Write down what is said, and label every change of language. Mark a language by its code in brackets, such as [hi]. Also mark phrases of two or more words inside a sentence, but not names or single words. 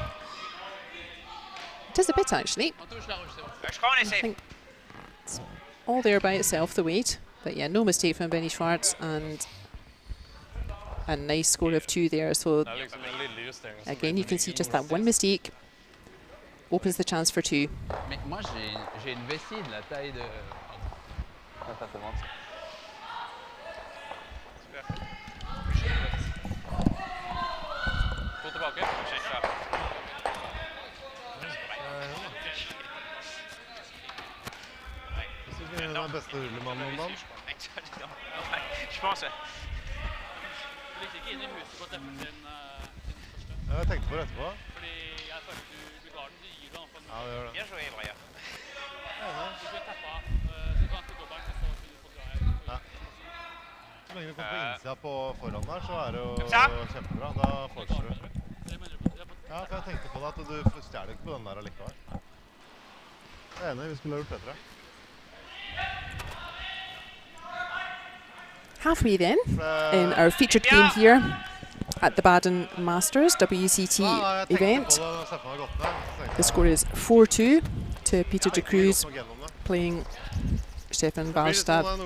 [en] It is a bit actually. I think it's all there by itself, the weight. But yeah, no mistake from Benny Schwartz, and a nice score of 2 there. So again, you can see just that one mistake opens the chance for 2. [fr] Mais moi, j'ai une vessie de la taille de... [no] Det er den beste Huerlimann om dagen. [fr] Je pense. [no] Ja, jeg tenkte på det etterpå. Ja, det gjør det. [fr] Bien joué, Brian. [no] Ja. Så lenge du kommer på innsida på foran der, så er det jo kjempebra. Da fortsetter du. Ja, for jeg tenkte på det at du stjeler ikke på den der allikevel. Jeg er enig, vi skulle ha gjort bedre. [en] Halfway then, in our featured game here at the Baden Masters WCT event. The score is 4-2 to Peter de Cruz playing Stefan Walstad.